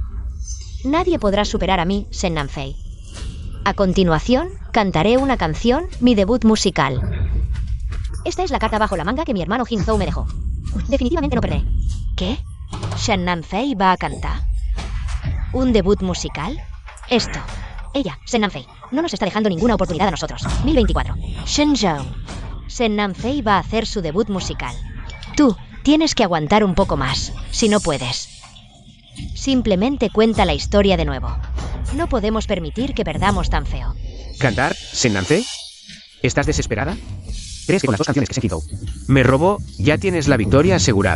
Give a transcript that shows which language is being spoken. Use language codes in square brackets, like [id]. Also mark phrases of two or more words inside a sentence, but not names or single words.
[es] Nadie podrá superar a mí, Sen Nanfei. A continuación, cantaré una canción, mi debut musical. Esta es la carta bajo la manga que mi hermano Jinzhou me dejó. Definitivamente no perderé. ¿Qué? ¿Shen Nanfei va a cantar? ¿Un debut musical? Esto. Ella, Sen Nanfei, no nos está dejando ninguna oportunidad a nosotros. 1024. Shenzhou. Sen Nanfei va a hacer su debut musical. Tú, tienes que aguantar un poco más, si no puedes. Simplemente cuenta la historia de nuevo. No podemos permitir que perdamos tan feo. ¿Cantar, Sennanfe? ¿Estás desesperada? ¿Crees que con las 2 canciones que se quitó me robó, ya tienes la victoria asegurada?